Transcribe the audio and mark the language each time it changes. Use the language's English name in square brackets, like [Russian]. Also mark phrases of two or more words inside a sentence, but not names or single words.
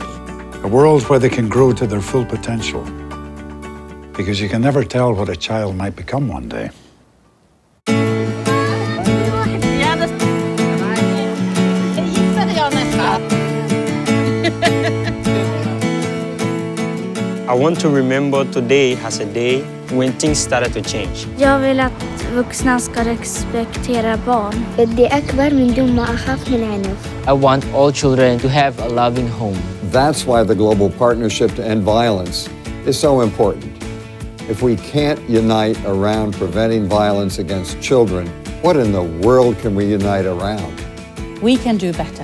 [English] A world where they can grow to their full potential. Because you can never tell what a child might become one day. I want to remember today as a day when things started to change. [Swedish] Jag vill att vuxna ska respektera barn. [Arabic] بدي أكبر من دون ما أخاف من عنف. [English] I want all children to have a loving home. That's why the Global Partnership to End Violence is so important. If we can't unite around preventing violence against children, what in the world can we unite around? We can do better.